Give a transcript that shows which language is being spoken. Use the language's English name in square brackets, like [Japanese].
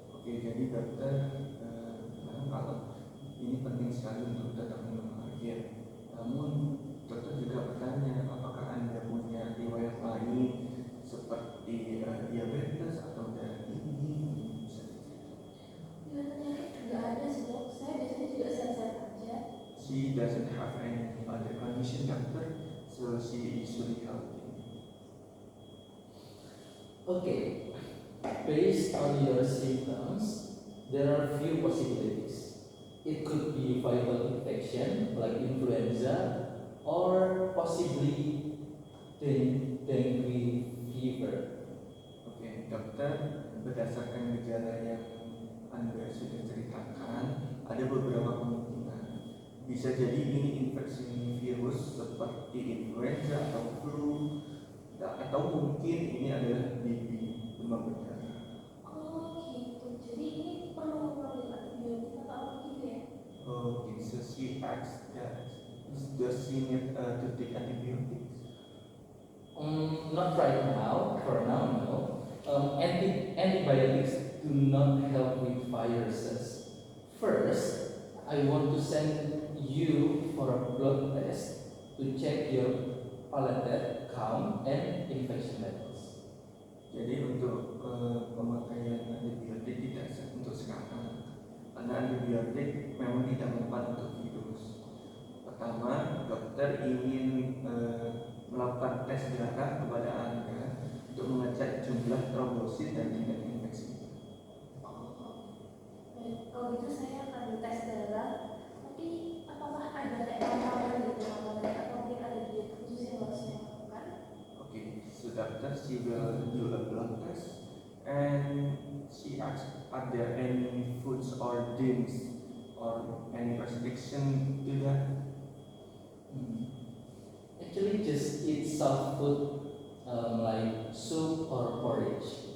[Indonesian] Oke, jadi dokter kalau ini penting sekali untuk tetap minum air. Namun dokter juga bertanya apakah Anda punya riwayat lain seperti diabetes atau darah tinggi. Biasanya nggak ada sih dok, saya biasanya juga sehat-sehat aja. [English] She doesn't have any other condition, doctor, so she is really healthy. Okay, based on your symptoms, there are few possibilities. It could be viral infection like influenza or possibly dengue fever. [Indonesian] Oke, dokter, berdasarkan gejala yang Anda sudah ceritakan, ada beberapa kemungkinan. Bisa jadi ini infeksi virus seperti influenza atau flu, atau mungkin ini adalah DB, demam berdarah. Oh gitu, jadi ini perlu mengambil antibiotik atau apa gitu ya? [English] Okay, so she asks that does she need to take antibiotics? Not right now. For now, no. Antibiotics do not help with viruses. First, I want to send you for a blood test to check your platelet count and infection levels. [Indonesian] Jadi untuk pemakaian antibiotik tidak untuk sekarang, karena antibiotik memang tidak mempan untuk virus. Pertama, dokter ingin melakukan tes darah kepada Anda untuk mengecek jumlah trombosit dan tingkat infeksi. Baik, kalau gitu saya akan tes darah. Tapi apakah ada kayak ramalan gitu, ramalan atau mungkin ada diet khusus yang harus saya lakukan? [English] Okay, so doctor, she will do a blood test and she asks, are there any foods or drinks or any restriction to that? Actually, just eat soft food like soup or porridge.